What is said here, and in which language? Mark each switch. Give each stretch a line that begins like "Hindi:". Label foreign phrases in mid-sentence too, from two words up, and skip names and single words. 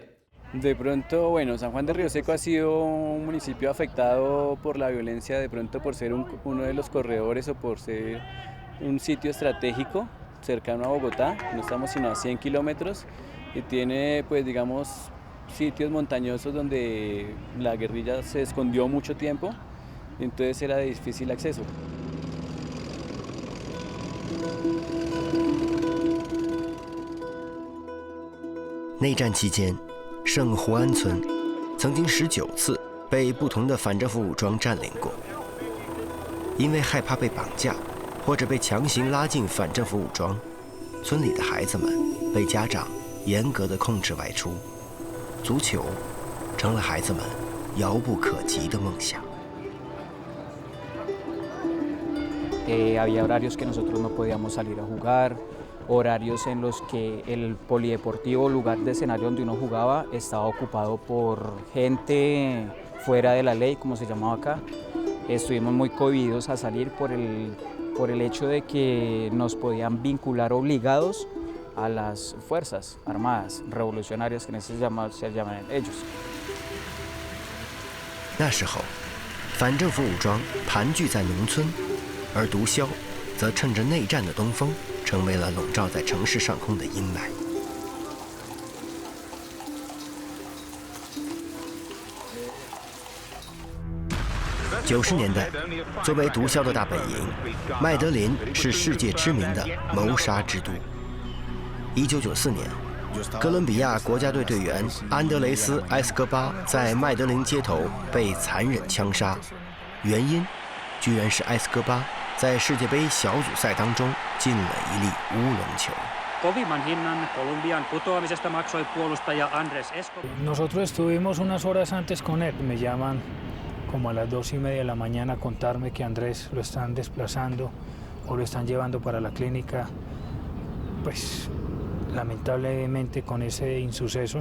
Spanish: De pronto, bueno, San Juan de Río Seco ha sido un municipio afectado por la violencia, de pronto por ser uno de los corredores o por ser un sitio estratégico cercano a Bogotá. No estamos sino a 100 kilómetros y tiene, pues digamos, sitios montañosos donde la guerrilla se escondió mucho tiempo y entonces era de difícil acceso.
Chinese: 内战期间，圣胡安村曾经19次被不同的反政府武装占领过。因为害怕被绑架，或者被强行拉进反政府武装，村里的孩子们被家长严格的控制外出，足球成了孩子们遥不可及的梦想。
Spanish: Había horarios que nosotros no podíamos salir a jugar, horarios en los que el polideportivo, lugar de escenario donde uno jugaba, estaba ocupado por gente fuera de la ley, como se llamaba acá. Estuvimos muy cohibidos a salir por el hecho de que nos podían vincular obligados a las fuerzas armadas revolucionarias, que se llaman ellos.
Chinese: 那时候，反政府武装盘踞在农村，而毒枭则趁着内战的东风，成为了笼罩在城市上空的阴霾。90年代，作为毒枭的大本营，麦德林是世界知名的谋杀之都。1994年，哥伦比亚国家队队员安德雷斯·埃斯科巴在麦德林街头被残忍枪杀，原因居然是埃斯科巴在世界杯小组赛当中进了一粒乌龙球。
Spanish: Nosotros estuvimos unas horas antes con él. Me llaman como a las 2:30 de la mañana a contarme que Andrés lo están desplazando o lo están llevando para la clínica. Pues lamentablemente con ese insuceso.